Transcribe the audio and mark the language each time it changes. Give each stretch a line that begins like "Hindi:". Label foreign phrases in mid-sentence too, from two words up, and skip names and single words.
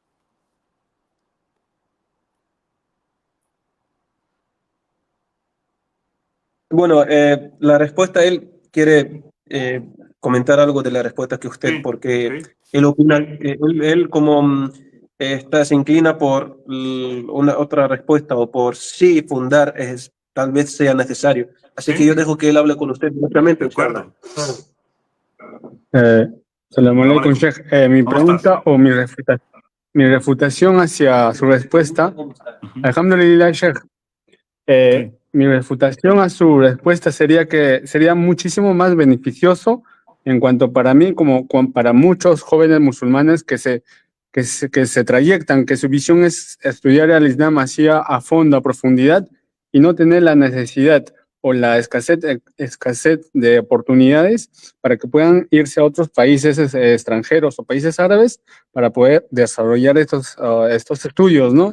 Spanish: Bueno, la respuesta, él quiere comentar algo de la respuesta que usted, Sí, porque sí. él opina, él como se inclina por una otra respuesta o por sí fundar, tal vez sea necesario. Así Sí. que yo dejo que él hable con usted directamente. De acuerdo.
Arabic: سلام عليكم، شيخ.
Spanish: Mi ¿Cómo pregunta estás? o mi refutación hacia su respuesta.
Arabic: الحمد لله، شيخ.
Spanish: Sí. Mi refutación a su respuesta sería que sería muchísimo más beneficioso en cuanto para mí como para muchos jóvenes musulmanes que se trayectan, que su visión es estudiar el Islam así a fondo, a profundidad y no tener la necesidad o la escasez de oportunidades para que puedan irse a otros países extranjeros o países árabes para poder desarrollar estos estudios, ¿no?